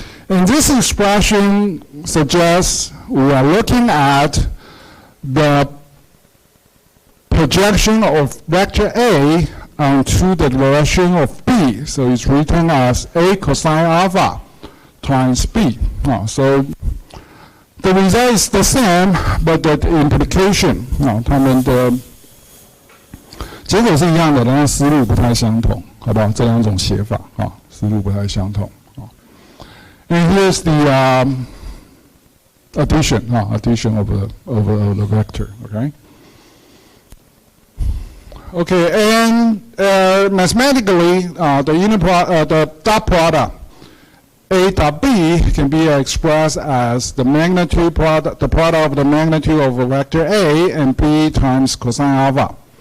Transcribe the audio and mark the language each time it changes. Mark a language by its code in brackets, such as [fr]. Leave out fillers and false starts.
[en] And this expression suggests we are looking at the projection of vector A onto the direction of B. So it's written as A cosine alpha times B. So the result is the same, but the implication, [zh] 它们的结果是一样的，但是思路不太相同，好不好？这两种写法思路不太相同 [en] And here's the addition of the vector. Okay, and mathematically, the dot product A dot B can be expressed as the product of the magnitude of a vector A and B times cosine alpha.